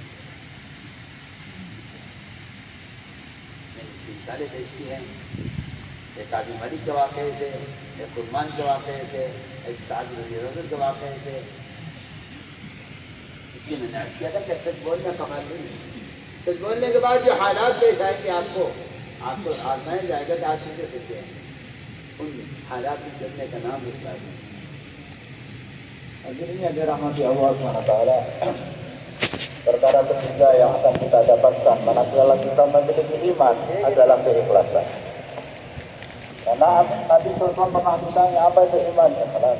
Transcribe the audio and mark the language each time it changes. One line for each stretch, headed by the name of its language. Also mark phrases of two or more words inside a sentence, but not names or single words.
Urdu: میں نے مثالیں پیش کی ہیں, ایک آدمی ملک کے واقعے تھے, ایک عثمان کے واقعے تھے, ایک سعد
Arabic: رضی اللہ عنہ
Urdu: کے واقعے تھے. اس لیے میں نے عرض کیا تھا کہ سچ بولنا کمال نہیں, سچ بولنے کے بعد جو حالات پیش آئیں گے آپ کو آزمایا جائے گا کہ آپ کیسے سچے ہیں. ان حالات میں چلنے کا نام اخلاص ہے.
Indonesian: Akhirnya dirahmati Allah SWT. Perkara ketiga yang akan kita dapatkan manakala kita memiliki iman adalah keikhlasan. Karena Nabi SAW pernah ditanya apa itu iman, ikhlas.